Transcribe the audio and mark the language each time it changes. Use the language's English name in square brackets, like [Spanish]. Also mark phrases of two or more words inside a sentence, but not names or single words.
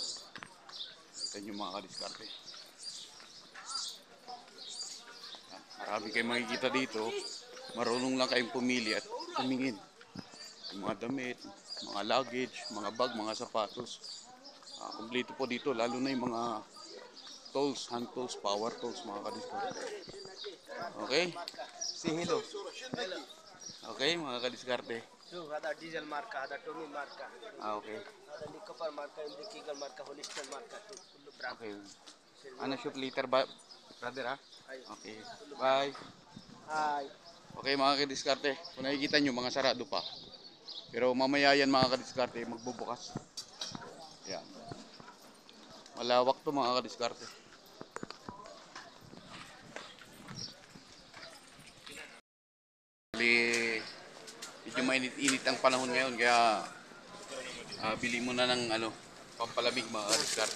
[Filipino] Yan yung mga kadiskarte. Marami kayong makikita dito. Marunong lang kayong pumili at tumingin. Yung mga damit, mga luggage, mga bag, mga sapatos. Kompleto po dito, lalo na yung mga tools, [English] hand tools, power tools, [Filipino] mga kadiskarte. Okay? [English] Say hello. [Filipino] Okay, mga kadiskarte. [Arabic] هذا ديزل ماركة هذا تومي ماركة Okay. هذا اللي كفر ماركة اللي كيجل ماركة هوليستر ماركة كله براند Okay. [Filipino] Ano shoot later ba, brother ha? [Arabic] أيوة [English] Okay. Bye. [Arabic] هاي [Filipino] Okay mga kadiskarte, kung nakikita nyo mga sarado pa. Pero mamaya yan mga kadiskarte, magbubukas. Yan. Malawak to mga kadiskarte. Bali, medyo mainit-init ang panahon ngayon kaya bili mo na ng ano, pampalamig mga kadiskarte.